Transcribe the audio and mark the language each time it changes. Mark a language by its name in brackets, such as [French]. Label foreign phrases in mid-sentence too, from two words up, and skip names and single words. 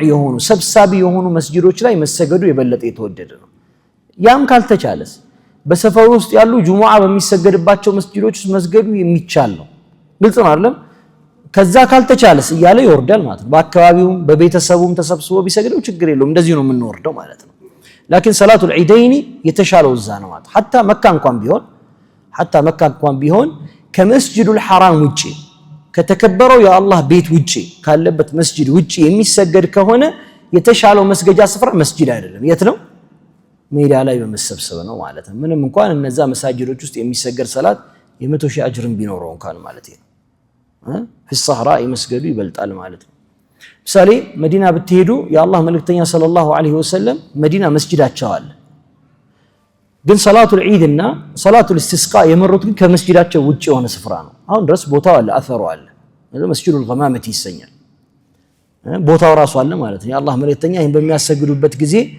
[Amharic] የሆኑ ሰብሳቢ የሆኑ መስጂዶች ላይ መሰገዱ የበለጠ የተወደደ ነው ያም ካልተቻለስ በሰፈሩ ውስጥ ያሉ ጁሙዓ በሚሰገድባቸው መስጂዶች ውስጥ መስገዱ የሚቻል ነው ግልጽ ነው አይደል ከዛ ካልተቻለስ እያለ ይወርዳል ማለት ነው በአካባቢውም በቤተሰቡም ተሰብስቦ ቢሰግደው ችግር የለውም እንደዚህ ነው የምንወርደው ማለት ነው [Arabic] لكن صلاه العيدين [Amharic] የተሻለው እዛ ነው ማለት حتى መካ እንኳን ቢሆን ከመስጂዱ الحرام ውጪ ከተከበረው የአላህ ቤት ውጪ ካለበት መስጂድ ውጪ የሚሰገድ ከሆነ የተሻለው መስገጃ ስፍራ መስጂድ አይደለም የት ነው ሜዳ ላይ በመሰብሰብ ነው ማለት ነው ምንም እንኳን እነዛ መሳጅዶች ውስጥ የሚሰገድ ሰላት የ100 ሺህ አጅርን ቢኖረው እንኳን ማለት ነው [Arabic] في الصحراء [Amharic] መስገዱ ይበልጣል ማለት ነው ምሳሌ መዲና ብትሄዱ የአላህ መልእክተኛ ሰለላሁ ዐለይሂ ወሰለም መዲና መስጂዳቸው አለ ግን ሰላቱል ዒድ እና ሰላቱል ኢስቲስቃ የመሩት ግን ከመስጂዳቸው ውጪ የሆነ ስፍራ ነው አሁን ድረስ ቦታው አለ አثሩ አለ መስጂዱል ገማመቲ ይሰኛል ቦታው ራሱ አለ ማለት ነው የአላህ መልእክተኛ ይሄን በሚያሰግዱበት ጊዜ